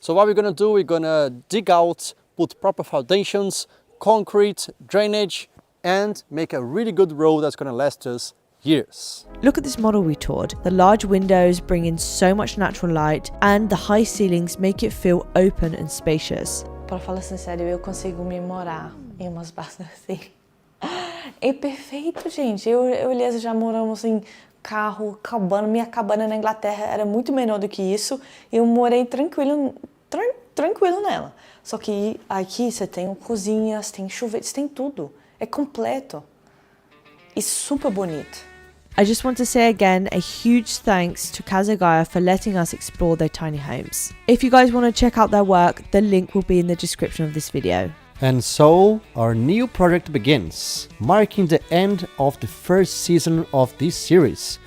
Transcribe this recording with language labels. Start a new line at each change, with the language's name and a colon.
English: So what we're gonna do, we're gonna dig out, put proper foundations, concrete, drainage, and make a really good road that's going to last us years. Look at this model we toured. The large windows bring in so much natural light, and the high ceilings make it feel open and spacious.
Portuguese: Para falar sincero, eu consigo me morar em umas bases assim. É perfeito, gente. Eu e Elias já moramos em carro, cabana. Minha cabana na Inglaterra era muito menor do que isso. Eu morei tranquilo nela. Só que aqui você tem cozinhas, tem chuveiros, tem tudo. É completo. E super bonito.
English: I just want to say again a huge thanks to Casa Gaia for letting us explore their tiny homes. If you guys want to check out their work, the link will be in the description of this video. And so, our new project begins, marking the end of the first season of this series.